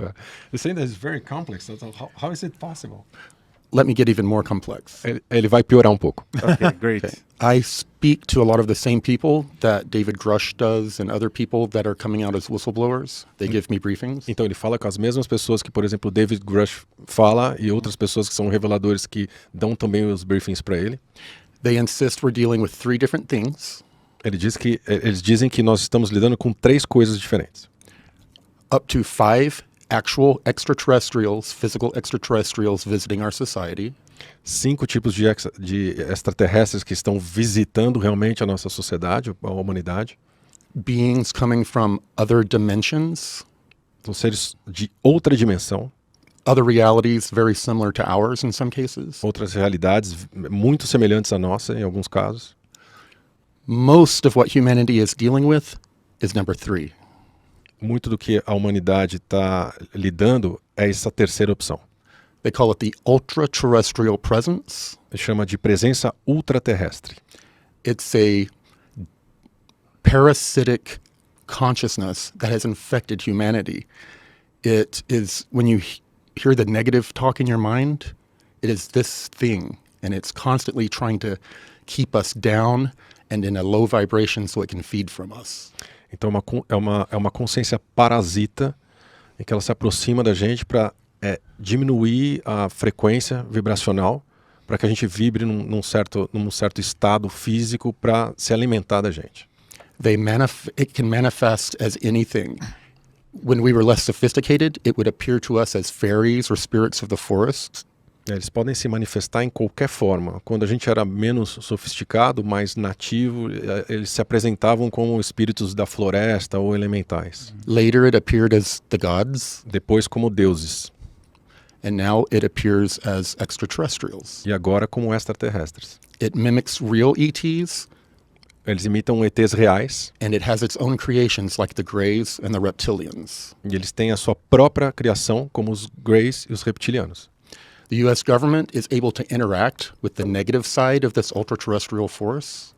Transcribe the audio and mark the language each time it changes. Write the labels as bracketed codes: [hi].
[en] You're saying that it's very complex. So how is it possible? Let me get even more complex. [pt] Ele vai piorar um pouco. [en] Okay, great. Okay. I speak to a lot of the same people that David Grush does and other people that are coming out as whistleblowers. They give me briefings. [pt] Então ele fala com as mesmas pessoas que, por exemplo, David Grush fala e outras pessoas que são reveladores que dão também os briefings para ele. [en] They insist we're dealing with 3 different things. [pt] Eles dizem que nós estamos lidando com 3 coisas diferentes. [en] Up to 5 actual extraterrestrials, physical extraterrestrials visiting our society. [pt] 5 tipos de extraterrestres que estão visitando realmente a nossa sociedade, a humanidade. [en] Beings coming from other dimensions. [pt] São seres de outra dimensão. [en] Other realities very similar to ours in some cases. [pt] Outras realidades muito semelhantes à nossa em alguns casos. [en] Most of what humanity is dealing with is number 3. [pt] Muito do que a humanidade está lidando é essa terceira opção. [en] They call it the ultra-terrestrial presence. [pt] Ele chama de presença ultraterrestre. [en] It's a parasitic consciousness that has infected humanity. It is, when you hear the negative talk in your mind, it is this thing, and it's constantly trying to keep us down and in a low vibration so it can feed from us. [pt] Então é uma consciência parasita em que ela se aproxima da gente para diminuir a frequência vibracional para que a gente vibre num certo estado físico para se alimentar da gente. [en] It can manifest as anything. When we were less sophisticated, it would appear to us as fairies or spirits of the forest. [pt] Eles podem se manifestar em qualquer forma. Quando a gente era menos sofisticado, mais nativo, eles se apresentavam como espíritos da floresta ou elementais. [en] Later it appeared as the gods. [pt] Depois como deuses. [en] And now it appears as extraterrestrials. [pt] E agora como extraterrestres. [en] It mimics real ETs. [pt] Eles imitam ETs reais. [en] And it has its own creations like the Greys and the reptilians. [pt] E eles têm a sua própria criação, como os Greys e os reptilianos. [en] The U.S. government is able to interact with the negative side of this ultra-terrestrial force.